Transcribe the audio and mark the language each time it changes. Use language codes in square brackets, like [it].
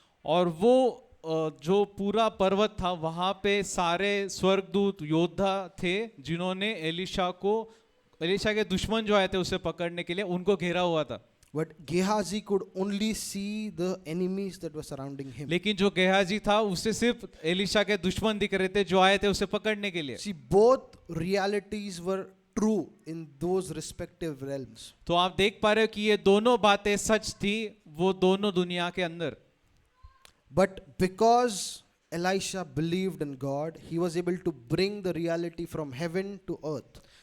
[hi] और वो जो पूरा पर्वत था वहां पे सारे स्वर्गदूत योद्धा थे जिन्होंने एलीशा के दुश्मन जो आए थे उसे पकड़ने के लिए उनको घेरा हुआ था. [en] But Gehazi could only see the enemies that were surrounding him. [hi] लेकिन जो गेहाजी था उसे सिर्फ एलीशा के दुश्मन दिख रहे थे जो आए थे उसे पकड़ने के लिए. [en] See, both realities were true in those respective realms. [hi] तो आप देख पा रहे हो कि ये दोनों बातें सच थी वो दोनों दुनिया के अंदर. [en] But because Elisha believed in God, he was able to bring the reality from heaven to earth.